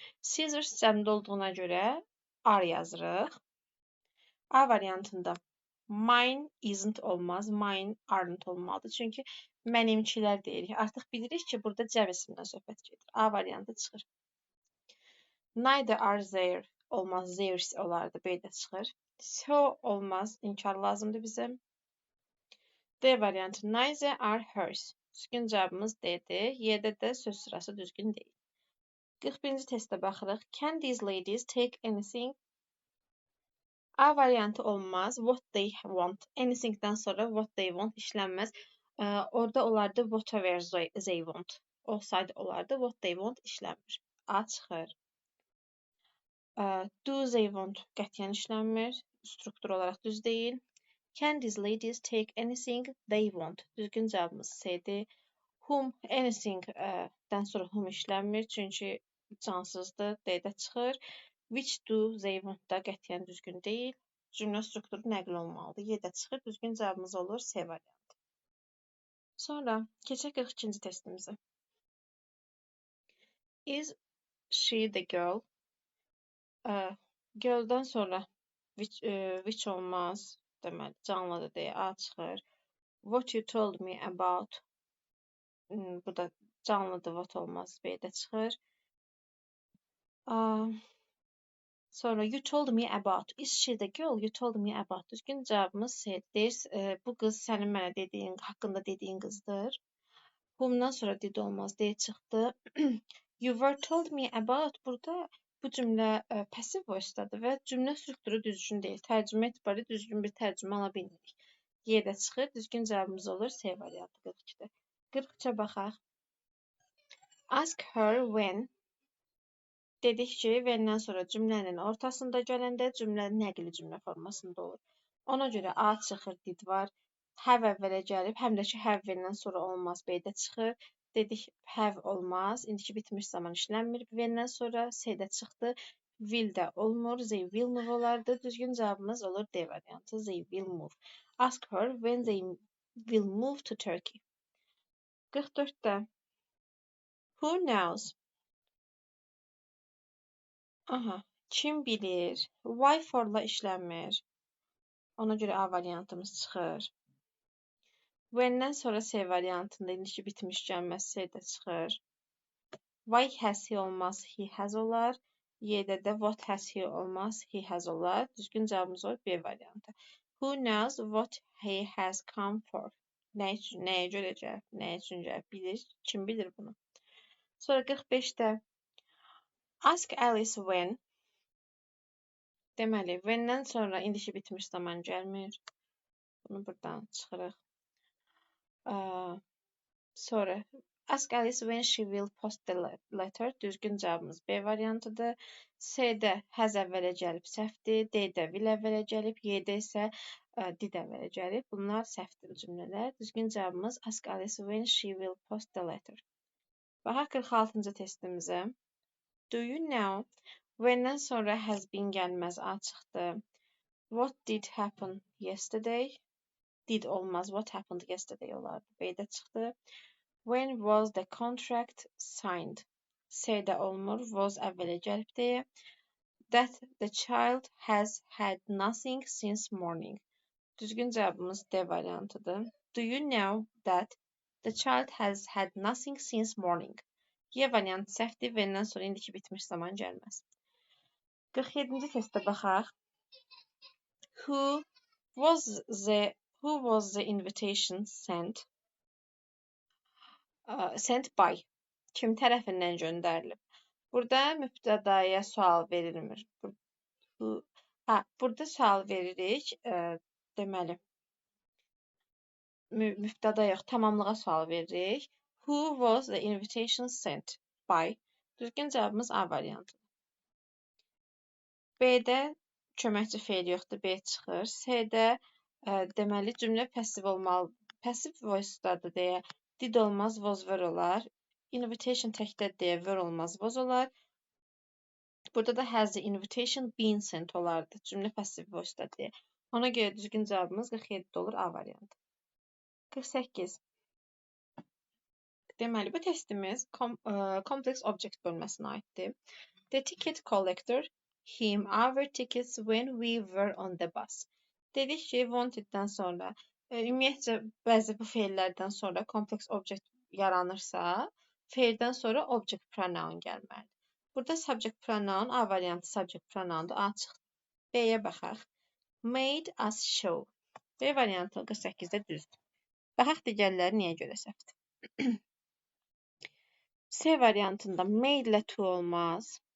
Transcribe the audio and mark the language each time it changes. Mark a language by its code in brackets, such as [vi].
[az] Scissors cəmdə olduğuna görə are yazırıq. A variantında [en] mine isn't [az] olmaz, [en] mine aren't [az] olmalıdır. Çünki mənimkilər deyirik. Artıq bilirik ki, burada cəm ismindən söhbət gedir. A variantı çıxır. [en] Neither are there [az] olmaz, theirs olardı, B-də çıxır. So olmaz, inkar lazımdır bizə. D variantı [en] neither are hers. [az] Düzgün cavabımız D-dir. Y-də də söz sırası düzgün deyil. 41-ci testə baxırıq. [en] Can these ladies take anything? [az] A variantı olmaz. [en] What they want. [az] Anything-dən sonra [en] what they want [az] işlənməz. Orada olardı [en] whatever they want. [az] Olsaydı olardı [en] what they want [az] işlənmir. A çıxır. [en] Do they want [az] qətiyyən işlənmir. Struktur olaraq düz deyil. [en] Can these ladies take anything they want? [az] Düzgün cavabımız C-dir. Whom, anything-dən sonra whom işlənmir. Çünki cansızdır. D-də çıxır. [en] Which do they want [az] da qətiyyən düzgün deyil. Cümlə strukturu nəql olmalıdır. Y-də çıxır. Düzgün cavabımız olur C variantı. Sonra keçək 42-ci testimizə. [en] Is she the girl? [az] Girl-dan sonra which olmaz. Deməli, canlıdır deyə A çıxır. [en] What you told me about. [az] Bu da canlıdır, what olmaz. B-də çıxır. Sonra [en] you told me about. Is she the girl you told me about? [az] Düzgün cavabımız C-dir. Bu qız sənin mənə dediyin, haqqında dediyin qızdır. Whom'dan sonra did olmaz D çıxdı. [en] You were told me about [az] burada bu cümlə passive voice-dadır və cümlə strukturu düzgün deyil. Tərcümə etibarı düzgün bir tərcümə ala bilmirik. Y-də çıxır. Düzgün cavabımız olur C variantı 42-də. 43-ə baxaq. Ask her when dedik ki, when'dən sonra cümlənin ortasında gələndə cümlə nəqli cümlə formasında olur. Ona görə A çıxır, did var. Have əvvələ gəlib, həm də ki, have when-dən sonra olmaz, B-də çıxır. Dedik, have olmaz, indiki bitmiş zaman işlənmir. When-dən sonra C-də çıxdı, will də olmur, [en] they will move [az] olardı. Düzgün cavabımız olur D variantı, [en] they will move. Ask her when they will move to Turkey. [az] 44-də. [en] Who knows? [az] Aha, kim bilir? Why for-la işlənmir. Ona görə A variantımız çıxır. When-dən sonra C variantında indiki bitmiş gəlməz C-də çıxır. [en] Why has he [az] olmaz, [en] he has [az] olar. Y-də də [en] what has he [az] olmaz, [en] he has [az] olar. Düzgün cavabımız olur B variantı. [en] Who knows what he has come for? [az] Nəyə görə gəlib, nəyə üçün gəlib bilir. Kim bilir bunu? Sonra 45-də [en] Ask Alice when. [az] Deməli, when-dən sonra indiki bitmiş zaman gəlmir. Bunu buradan çıxırıq. Sonra [en] Ask Alice when she will post the letter. [az] Düzgün cavabımız B variantıdır. C-də has əvvələ gəlib səhvdir. D-də will əvvələ gəlib. Y-də isə did əvvələ gəlib. Bunlar səhvdir cümlələr. Düzgün cavabımız [en] Ask Alice when she will post the letter. [az] Baxaq 46-cı testimizə. [en] Do you know? [az] When-dən sonra has been gəlməz A çıxdı. [en] What did happen yesterday? [az] Did olmaz. [en] What happened yesterday [az] olardı. B-də çıxdı. [en] When was the contract signed? [az] C-də olmur. Was əvvələ gəlib deyə. [en] That the child has had nothing since morning. [az] Düzgün cavabımız D variantıdır. [en] Do you know that the child has had nothing since morning? [az] Y variantı səhvdir. When-dən sonra indiki bitmiş zaman gəlməz. 47-ci testə baxaq. [en] Who was the invitation sent? Sent by. [az] Kim tərəfindən göndərilib? Burada mübtədaya sual verilmir. Burada sual veririk. Deməli, mübtəda yox, tamamlığa sual veririk. [en] Who was the invitation sent by? [az] Düzgün cavabımız A variantı. B-də köməkçi feil yoxdur, B çıxır. C-də deməli cümlə passiv olmalı. Passiv voice-dadır deyə did olmaz, was ver olar. Invitation təkdə deyə ver olmaz, was olar. Burada da [en] has the invitation been sent [az] olardı. Cümlə passiv voice-dadır deyə. Ona görə düzgün cavabımız 47 olur A variantı. 48. Deməli, bu testimiz complex object bölməsinə aiddir. [en] The ticket collector him our tickets when we were on the bus. [az] Dedik ki, wanteddən sonra, ümumiyyətcə bəzi bu feillərdən sonra complex object yaranırsa, feildən sonra object pronoun gəlməlidir. Burada subject pronoun A variantı subject pronoundur. A çıxdı. B-yə baxaq. [en] Made us show. [az] B variantı 48-də düzdür. Baxaq digərləri niyə görə səhvdir. C variantında made ilə to olmaz.